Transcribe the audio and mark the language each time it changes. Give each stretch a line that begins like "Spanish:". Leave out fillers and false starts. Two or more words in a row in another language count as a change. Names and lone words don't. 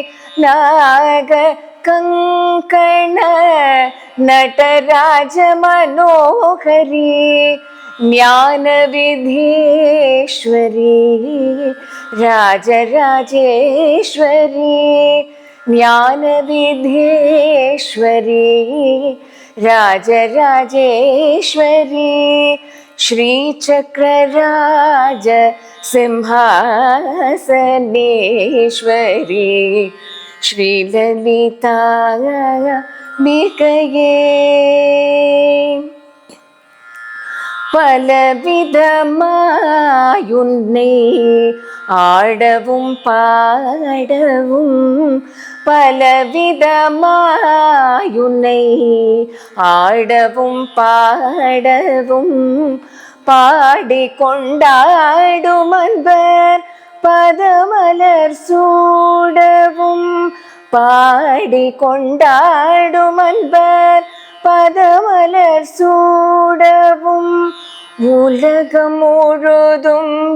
Sanskrit: नागकङ्कण नटराज मनोहरी ज्ञानविधीश्वरी राजराजेश्वरी ज्ञानविधीश्वरी राजराजेश्वरी श्रीचक्रराज सिंहासनेश्वरी श्रीललिता बिकये
Tamil: பலவிதமாயுன்னை ஆடவும் பாடவும், பலவிதமாயுன்னை ஆடவும் பாடவும், பாடிக்கொண்டாடும் அன்பர் பதமலர் சூடவும், பாடிக்கொண்டாடும் அன்பர் பதமலர் சூடவும், உலகம் முழுதும்